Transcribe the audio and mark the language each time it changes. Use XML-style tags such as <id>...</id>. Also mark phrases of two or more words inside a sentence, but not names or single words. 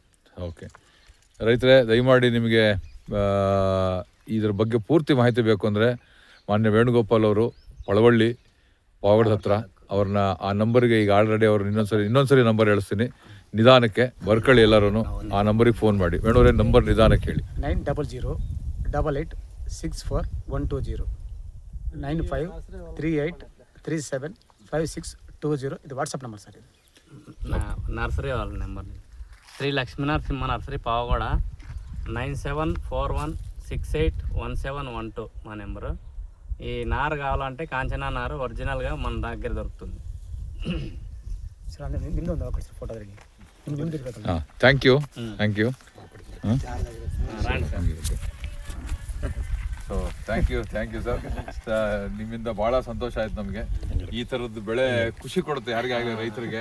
<kn>ಓಕೆ ರೈತರೇ, ದಯಮಾಡಿ ನಿಮಗೆ ಇದ್ರ ಬಗ್ಗೆ ಪೂರ್ತಿ ಮಾಹಿತಿ ಬೇಕು ಅಂದರೆ ಮಾನ್ಯ ವೇಣುಗೋಪಾಲ್ ಅವರು ಪಳವಳ್ಳಿ ಪಾವಗಡ ಹತ್ರ ಅವ್ರನ್ನ ಆ ನಂಬರ್ಗೆ ಈಗ ಆಲ್ರೆಡಿ ಅವ್ರು ಇನ್ನೊಂದ್ಸರಿ ನಂಬರ್ ಹೇಳಿಸ್ತೀನಿ, ನಿಧಾನಕ್ಕೆ ಬರ್ಕೊಳ್ಳಿ ಎಲ್ಲರೂ. ಆ ನಂಬರಿಗೆ ಫೋನ್ ಮಾಡಿ. ವೇಣುವರೇ ನಂಬರ್ ನಿಧಾನಕ್ಕೆ ಹೇಳಿ. 90088864 9538375620 ಇದು ವಾಟ್ಸಪ್ ನಂಬರ್ ಸರ್ ಇದು.</kn> <te>నర్సరీ వాళ్ళ నెంబర్ శ్రీ లక్ష్మీనరసింహ నర్సరీ పావగూడ 9741681712 మా నెంబరు. ఈ నారు కావాలంటే కాంచనా నారు ఒరిజినల్గా మన దగ్గర దొరుకుతుంది.</te> <kn>ಸರ್ ಅಂದರೆ ನಿಮ್ಮದು ಒಂದು ಅವಕಾಶ ಫೋಟೋ ಅದರಲ್ಲಿ ನಿಮ್ದು ಇರಬೇಕು.</kn> <en>ಹಾಂ, thank you. so thank you sir.</en> <kn>ನಿಮ್ಮಿಂದ ಭಾಳ ಸಂತೋಷ ಆಯ್ತು ನಮಗೆ. ಈ ಥರದ್ದು ಬೆಳೆ ಖುಷಿ ಕೊಡುತ್ತೆ ಯಾರಿಗಾಗಲಿ, ರೈತರಿಗೆ.</kn>